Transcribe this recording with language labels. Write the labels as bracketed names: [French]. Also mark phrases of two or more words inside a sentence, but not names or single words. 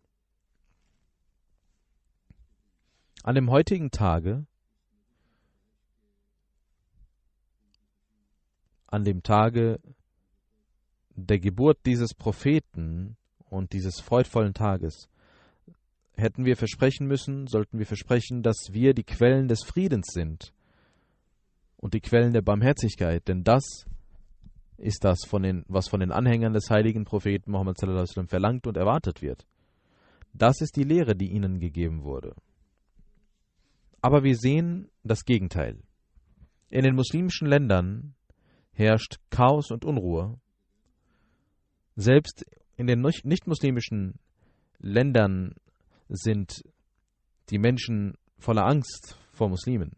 [German] An dem heutigen Tage, an dem Tage der Geburt dieses Propheten und dieses freudvollen Tages, hätten wir versprechen müssen, sollten wir versprechen, dass wir die Quellen des Friedens sind und die Quellen der Barmherzigkeit, denn das ist das, was von den Anhängern des heiligen Propheten Muhammad [Arabic] صلى الله عليه وسلم [German] verlangt und erwartet wird. Das ist die Lehre, die ihnen gegeben wurde. Aber wir sehen das Gegenteil. In den muslimischen Ländern herrscht Chaos und Unruhe. Selbst in den nicht-muslimischen Ländern sind die Menschen voller Angst vor Muslimen.